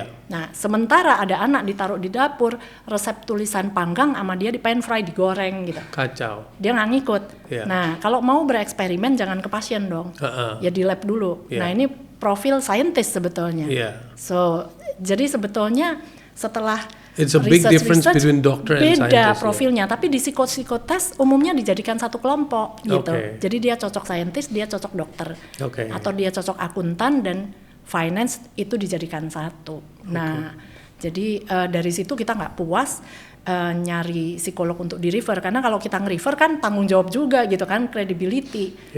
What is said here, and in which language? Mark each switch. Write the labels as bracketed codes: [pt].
[id] Nah sementara ada anak ditaruh di dapur, resep tulisan panggang sama dia di pan fry, digoreng gitu. Kacau. Dia nggak ngikut. Nah kalau mau bereksperimen jangan ke pasien dong, ya di lab dulu. Nah ini profil scientist sebetulnya. So jadi sebetulnya setelah [en] it's a big difference between doctor and scientist. [id] Beda profilnya, tapi di psikotes umumnya dijadikan satu kelompok gitu. Jadi dia cocok scientist, dia cocok dokter. Atau dia cocok akuntan dan finance itu dijadikan satu. Nah, jadi dari situ kita nggak puas nyari psikolog untuk di-refer, karena kalau kita nge-refer kan tanggung jawab juga gitu kan, credibility.